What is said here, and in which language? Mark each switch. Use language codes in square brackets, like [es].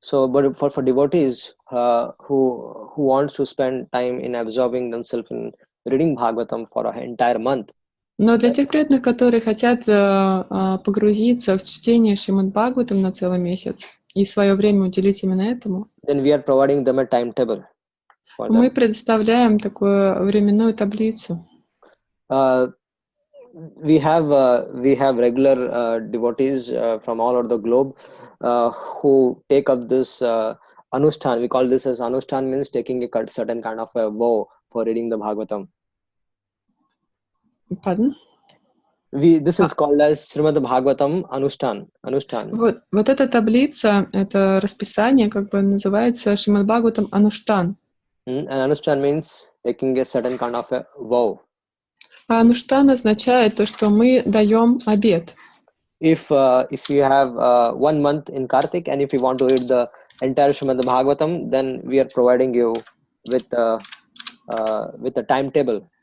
[en] But for devotees who wants to spend time in absorbing themselves in reading Bhagavatam for an entire month. [ru] Но для тех преданных, которые хотят погрузиться в чтение Шримад Бхагаватам на целый месяц и свое время уделить именно этому, [en] then we are providing them a timetable. [ru] Мы предоставляем такую временную таблицу. [en] We have regular devotees from all over the globe who take up this anushthan. We call this as anushthan, means taking a certain kind of a vow for reading the Bhagavatam. Pardon? This is called as Srimad Bhagavatam Anushthan. [ru] Вот эта таблица, это расписание, как бы называется Шримад Бхагаватам Ануштан. [en] And Anushthan means taking a certain kind of a vow. [ru] А Ануштан означает то, что мы даем обет. [en] If you have 1 month in Kartik and if you want to read the entire Srimad Bhagavatam, then we are providing you with a timetable.